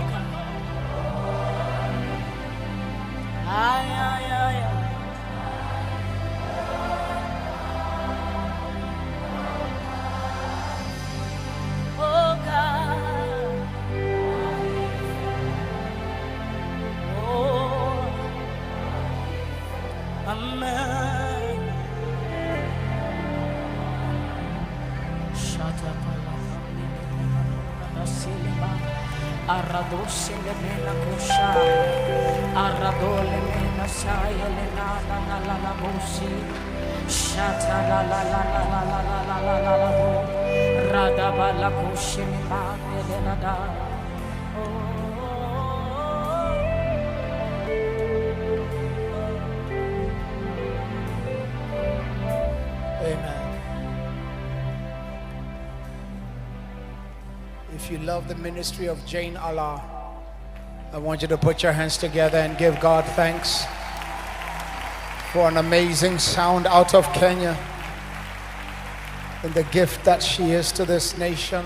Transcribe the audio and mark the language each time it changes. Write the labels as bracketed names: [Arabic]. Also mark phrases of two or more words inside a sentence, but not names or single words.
[English] Oh God. Oh. Amen. Shut up. Arradoshe le mena kusha, arradole mena saya le na la la bosi, shata la la la la la la la la la la bo, radaba la kushe le mane le na da. Amen. If you love the ministry of Jane Allah, I want you to put your hands together and give God thanks for an amazing sound out of Kenya and the gift that she is to this nation.